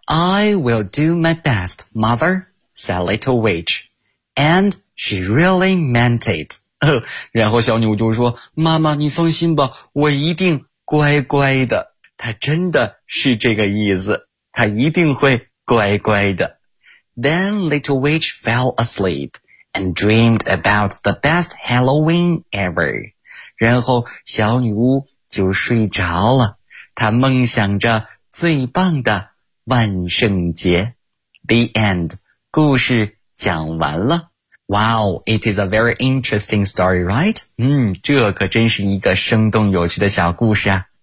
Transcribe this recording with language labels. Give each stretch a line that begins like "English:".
English: I will do my best, mother, said Little Witch. And she really meant it.
Chinese: 然后小女巫就说，妈妈你放心吧，我一定乖乖的。她真的是这个意思，她一定会乖乖的。
English: Then Little Witch fell asleep and dreamed about the best Halloween ever.
Chinese: 然后小女巫就睡着了，她梦想着最棒的万圣节。
English: The end.
Chinese: 故事讲完了。
English: Wow, it is a very interesting story, right?
Chinese: 这可真是一个生动有趣的小故事啊。